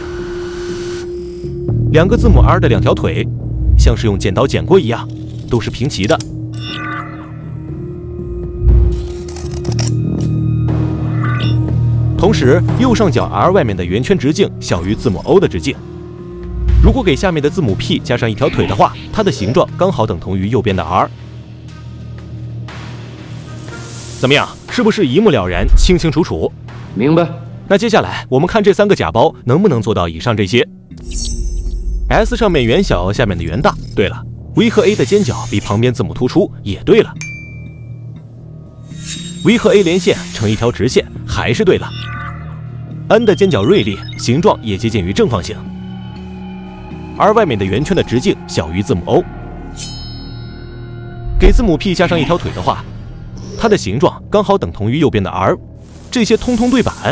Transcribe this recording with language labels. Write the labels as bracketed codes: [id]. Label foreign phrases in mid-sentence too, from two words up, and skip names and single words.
[zh] 兩個字母 R 的2條腿，像是用剪刀剪過一樣，都是平齊的。同時，右上角 R 外面的圓圈直徑小於字母 O 的直徑。如果給下面的字母 P 加上1條腿的話，它的形狀剛好等同於右邊的 R。怎麼樣？是不是一目了然、清清楚楚？明白。那接下來我們看這3個假包能不能做到以上這些。S 上面圓小，下面的圓大。對了， V 和 A 的尖角比旁邊字母突出也对了。V 和 A 连線成一條直線還是對了。N 的尖角銳利，形狀也接近於正方形，而外面的圓圈的直徑小於字母 O。給字母 P 加上一條腿的話，它的形狀剛好等同於右邊的 R， 這些通通對版。